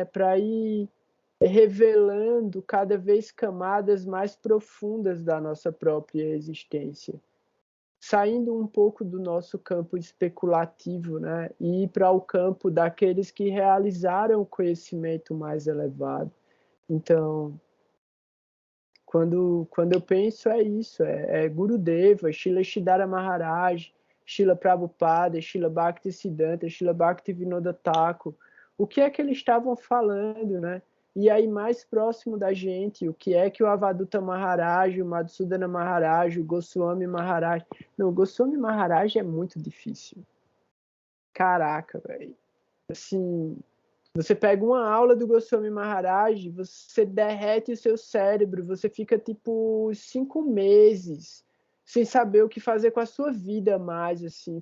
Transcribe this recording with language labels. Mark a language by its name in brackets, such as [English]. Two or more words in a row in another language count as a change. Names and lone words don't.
[Portuguese] Para ir revelando cada vez camadas mais profundas da nossa própria existência, saindo um pouco do nosso campo especulativo, né, e ir para o campo daqueles que realizaram o conhecimento mais elevado. Então, quando eu penso, é isso, é Gurudeva, Srila Sridhara Maharaj, Srila Prabhupada, Srila Bhaktisiddhanta, Srila Bhaktivinoda Thakur. O que é que eles estavam falando, né? E aí, mais próximo da gente, o que é que o Avaduta Maharaj, o Madhusudana Maharaj, o Goswami Maharaj... Não, o Goswami Maharaj é muito difícil. Caraca, velho. Assim, você pega uma aula do Goswami Maharaj, você derrete o seu cérebro, você fica, tipo, 5 meses sem saber o que fazer com a sua vida mais, assim.